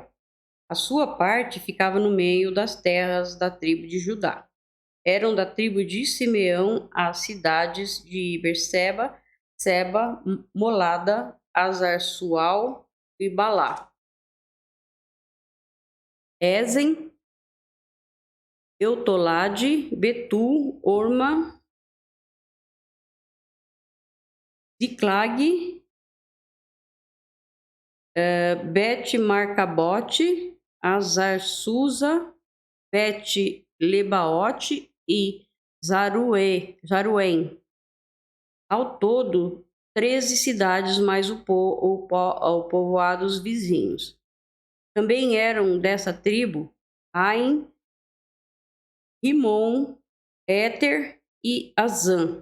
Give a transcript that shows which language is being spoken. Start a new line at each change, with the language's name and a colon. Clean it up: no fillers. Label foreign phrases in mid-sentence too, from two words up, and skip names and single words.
Portuguese: A sua parte ficava no meio das terras da tribo de Judá. Eram da tribo de Simeão as cidades de Berseba, Seba, Molada, Azar-Sual e Balá. Ezen, Eutolade, Betul, Orma, Ziclag, Bet-Marcabote, Azar-Susa, Bet-Lebaote e Zaruém. Ao todo, 13 cidades mais o povoados vizinhos. Também eram dessa tribo Ain, Rimon, Éter e Azã.